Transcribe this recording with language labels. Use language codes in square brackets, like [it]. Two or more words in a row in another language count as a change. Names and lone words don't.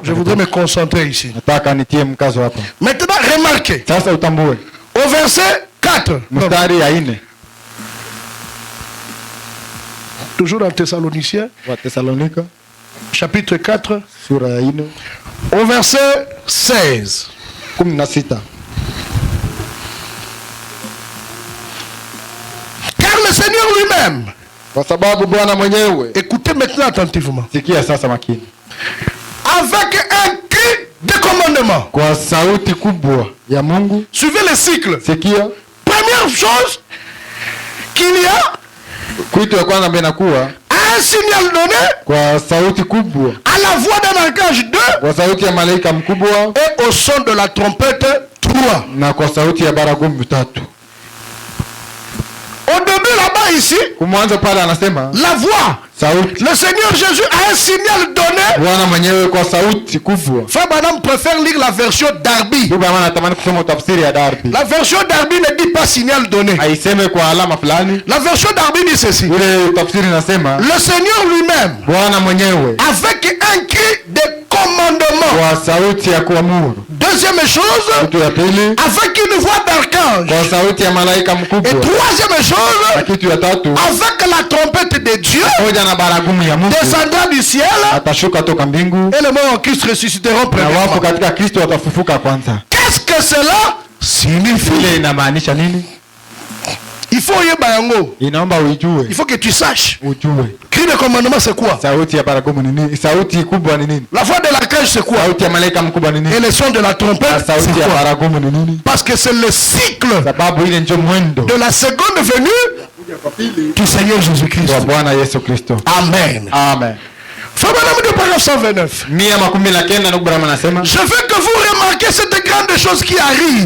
[fr] Je voudrais me concentrer ici. [sw] Nataka nitie mkazo hapa. [fr] Maintenant, remarquez, [sw] Sasa utambue [fr] au verset 4, [sw] mstari ya 4 [fr] toujours en Thessaloniciens, [sw] wa Thessalonika [fr] chapitre 4, [sw] sura ya 4 [fr] au verset 16. 16. Car le Seigneur lui-même, [sw] Kwa sababu Bwana mwenyewe, [fr] écoutez maintenant attentivement, [sw] sikia sasa makini, [fr] avec un cri de commandement, [sw] kwa sauti kubwa ya Mungu, [fr] suivez le cycle. [sw] sikia [fr] Première chose, qu'il y a [sw] kitu ya kwanza ambayo inakuwa [fr] un signal donné [sw] kwa sauti kubwa, [fr] à la voix d'un archange 2 [sw] kwa sauti ya malaika mkubwa [fr] et au son de la trompette 3. [sw] na kwa sauti ya baragumu 3. [fr] Au début là-bas ici, [sw] Kumwanzo pale anasema [fr] la voix, [sw] sauti, [fr] le Seigneur Jésus a un signal donné. [sw] Bwana mwenyewe kwa sauti kubwa. [fr] Frère Madame préfère lire la version Darby. [sw] Ndugu maana natamani kusoma tafsiri ya Darby. [fr] La version Darby ne dit pas signal donné. [sw] Haiseme kwa alama fulani. [fr] La version Darby dit ceci. [sw] Ile tafsiri nasema [fr] Le Seigneur lui-même, [sw] Bwana mwenyewe [fr] avec un cri de commandement. [sw] kwa sauti ya kuamuru. [fr] Deuxième chose, [sw] Kitu ya pili [fr] avec une voix d'archange. [sw] kwa sauti ya malaika [fr] Et [sw] mkubwa. [fr] troisième [sw] Na [fr] chose, [sw] kitu ya tatu [fr] avec la trompette de Dieu, [sw] moja na baragumu ya Mungu [fr] descendant du ciel, [sw] atashuka toka mbingu, [fr] et les morts en Christ ressusciteront [sw] na wafu [fr] premièrement. [sw] katika Kristo watafufuka kwanza. [fr] Qu'est-ce que cela signifie? [sw] Ile inamaanisha nini? [fr] Il faut y bayango. [sw] Inaomba uijue, [fr] Il faut que tu saches. [sw] ujue [fr] Cri de commandement, c'est quoi? [sw] sauti ya baragumu ni nini, sauti kubwa ni nini, [fr] La voix de l'archange, c'est quoi? [sw] sauti ya malaika mkubwa ni [fr] Et [sw] nini, [fr] le son de la [sw] na [fr] trompette, [sw] sauti [fr] c'est [sw] ya [fr] quoi? [sw] baragumu ni nini, [fr] Parce que c'est le cycle [sw] sababu ile ndio mwendo [fr] de la seconde venue du Seigneur Jésus-Christ. [sw] wa Bwana Yesu Kristo. Amen. Amen. [fr] Frère Madame de paragraphe 129. [sw] 119 ndugu Brahma anasema, [fr] Je veux que vous remarquiez cette grande chose qui arrive.